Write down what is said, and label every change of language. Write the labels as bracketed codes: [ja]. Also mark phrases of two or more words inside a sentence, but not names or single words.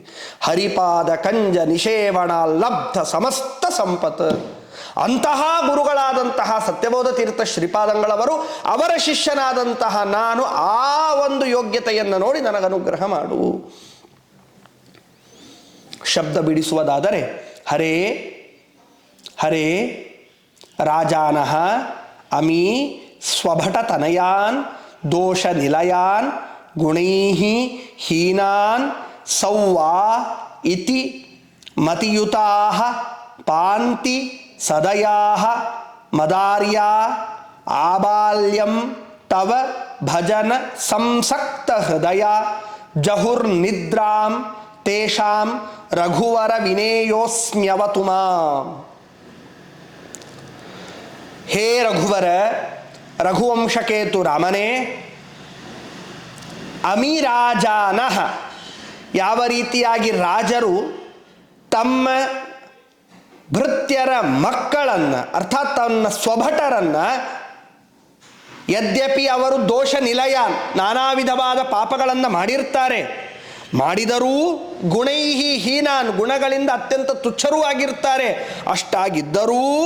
[sa] ಹರಿಪಾದ ಕಂಜ ನಿಷೇವಣ ಲಬ್ಧ ಸಮಸ್ತ ಸಂಪತ್. [kn] ಅಂತಹ ಗುರುಗಳಾದಂತಹ ಸತ್ಯಬೋಧ ತೀರ್ಥ ಶ್ರೀಪಾದಂಗಳವರು, ಅವರ ಶಿಷ್ಯನಾದಂತಹ ನಾನು ಆ ಒಂದು ಯೋಗ್ಯತೆಯನ್ನು ನೋಡಿ ನನಗನುಗ್ರಹ ಮಾಡು. ಶಬ್ದ ಬಿಡಿಸುವುದಾದರೆ [sa] ಹರೇ ಹರೇ ರಾಜಾನಃ ಅಮೀ ಸ್ವಭಟ ತನಯಾನ್ ದೋಷ ನಿಲಯಾನ್ ಗುಣೈಃ ಹೀನಾನ್ ಸೌವಾ ಇತಿ ಮತಿಯುತಾಃ ಪಾಂತಿ ಸದಯಾಃ ಮದಾರ್ಯಾ ಆಬಾಲ್ಯಂ ತವ ಭಜನ ಸಂಸಕ್ತ ಹೃದಯ ಜಹುರ್ನಿದ್ರಾಂ ತೇಷಾಂ ರಘುವರ ವಿನೇಯೋಸ್ಮ್ಯವತು ಮಾಂ. ಹೇ ರಘುವರ, [kn] ರಘುವಂಶಕೇತು ರಾಮನೇ, ಅಮಿರಾಜಾನಃ, ಯಾವ ರೀತಿಯಾಗಿ ರಾಜರು ತಮ್ಮ ಭೃತ್ಯರ ಮಕ್ಕಳನ್ನು ಅರ್ಥಾತ್ ತನ್ನ ಸ್ವಭಟರನ್ನು, ಯದ್ಯಪಿ ಅವರು ದೋಷ ನಿಲಯ ನಾನಾ ವಿಧವಾದ ಪಾಪಗಳನ್ನು ಮಾಡಿರ್ತಾರೆ, ಮಾಡಿದರೂ [sa] ಗುಣೈಹಿ ಹೀನಾನ್, [kn] ಗುಣಗಳಿಂದ ಅತ್ಯಂತ ತುಚ್ಛರೂ ಆಗಿರ್ತಾರೆ, ಅಷ್ಟಾಗಿದ್ದರೂ